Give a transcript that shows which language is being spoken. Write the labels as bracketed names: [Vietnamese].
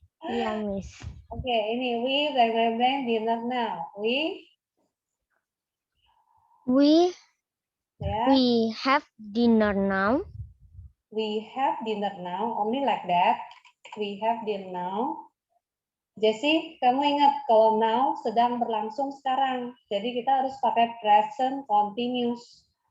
[Indonesian] Iya, Miss. [English] Oke, ini we blank blank blank dinner now. We ya. We have dinner now. We have dinner now, only like that. We have dinner now. [Indonesian] Jessie, kamu ingat kalau now sedang berlangsung sekarang. Jadi kita harus pakai present continuous.